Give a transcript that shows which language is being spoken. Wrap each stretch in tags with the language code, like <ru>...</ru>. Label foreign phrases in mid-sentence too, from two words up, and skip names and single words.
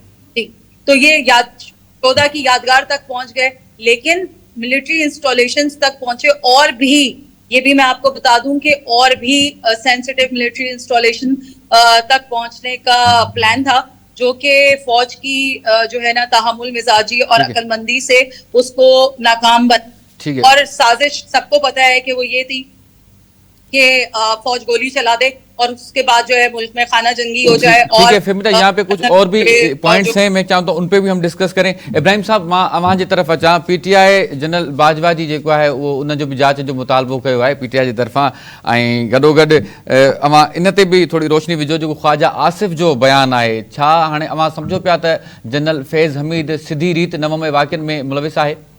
<ur>تو یہ 14 کی یادگار تک پہنچ گئے, لیکن</ur> <en>military installations</en> <ur>تک پہنچے, اور بھی یہ بھی میں آپ کو بتا دوں کہ اور بھی</ur> <en>sensitive military installation</en> <ur>تک پہنچنے کا پلان تھا, جو کہ فوج کی جو ہے نا تحمل مزاجی اور عقل مندی سے اس کو ناکام بن, اور سازش سب کو پتا ہے کہ وہ یہ تھی کہ فوج گولی چلا دے اور اس کے بعد جو ہے ملک میں خانہ جنگی ہو جائے. ٹھیک ہے فہمیدہ، یہاں پہ کچھ اور بھی پوائنٹس ہیں، میں چاہوں تو ان پہ بھی ہم ڈسکس کریں.</ur> <sd>ابراہیم صاحب मां अवां जी तरफ़ अचां. PTI जनरल बाजवा जी जेको आहे उहो उन जो बि जांच जो मुतालबो कयो आहे PTI जी तरफ़ां, ऐं गॾोगॾु अवां इन ते बि थोरी रोशनी विझो जेको ख्वाजा आसिफ़ जो बयानु आहे. छा हाणे अवां सम्झो पिया त जनरल फैज़ हमीद सिधी रीत नव में वाक़िअनि में मुलविस आहे?</sd>